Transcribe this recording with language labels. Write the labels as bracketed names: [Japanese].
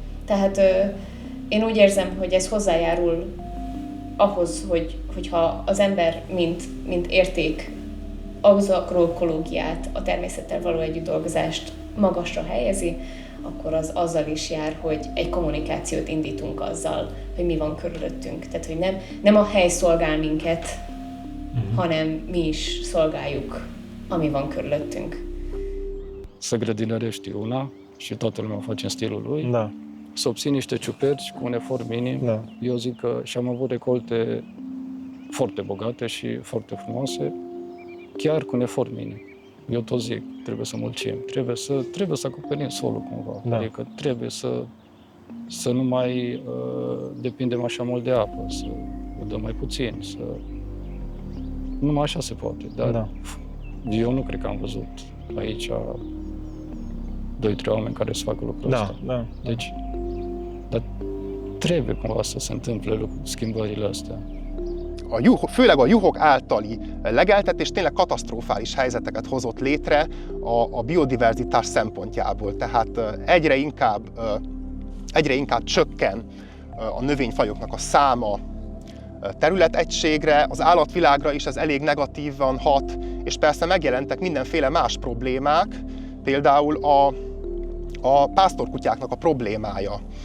[Hungarian] Tehát én úgy érzem, hogy ez hozzájárul ahhoz, hogyha az ember mint érték az agroökológiát, a természettel való együttdolgozást magasra helyezi, akkor az azzal is jár, hogy egy kommunikációt indítunk azzal, hogy mi van körülöttünk. Tehát, hogy nem a hely szolgál minket, hanem mi is szolgáljuk, ami van körülöttünk. [Romanian] Să grădinărești una și toată lumea face în stilul lui. Da. Să obții niște ciuperci cu un efort minim. Da. Eu zic că și-am avut recolte foarte bogate și foarte frumoase, chiar cu un efort minim. Eu tot zic, trebuie să mulțim, trebuie să acoperim solul cumva. Da. Adică trebuie să nu mai depindem așa mult de apă, să o dăm mai puțin, numai așa se poate. Dar Da. eu nu cred că am văzut aici 2-3 oameni care să facă lucrul ăsta. Da. Deci, dar trebuie cumva să se întâmple schimbările astea. [Hungarian] Főleg a juhok általi legeltetés tényleg katasztrofális helyzeteket hozott létre a biodiverzitás szempontjából. Tehát egyre inkább csökken a növényfajoknak a száma területegységre, az állatvilágra is ez elég negatívan hat, és persze megjelentek mindenféle más problémák, például a pásztorkutyáknak a problémája.